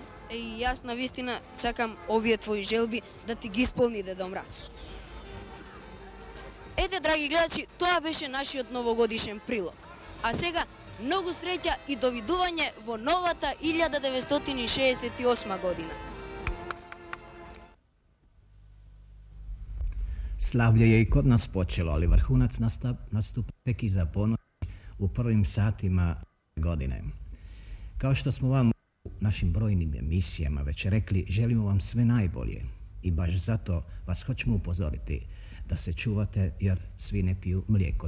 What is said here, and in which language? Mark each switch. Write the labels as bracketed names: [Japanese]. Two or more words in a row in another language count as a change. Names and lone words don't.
[Macedonian] Јас на вистина сакам овие твои желби да ти ги исполни Дедо Мраз. Ете, драги гледачи, тоа беше нашиот новогодишен прилог. А сега, многу среќа и довидување во новата 1968 година. [Croatian] Slavlje je i kod nas počelo, ali vrhunac nastupa tek iza ponoći u prvim satima godine. Kao što smo vam u našim brojnim emisijama već rekli, želimo vam sve najbolje i baš zato vas hoćemo upozoriti da se čuvate jer svi ne piju mlijeko.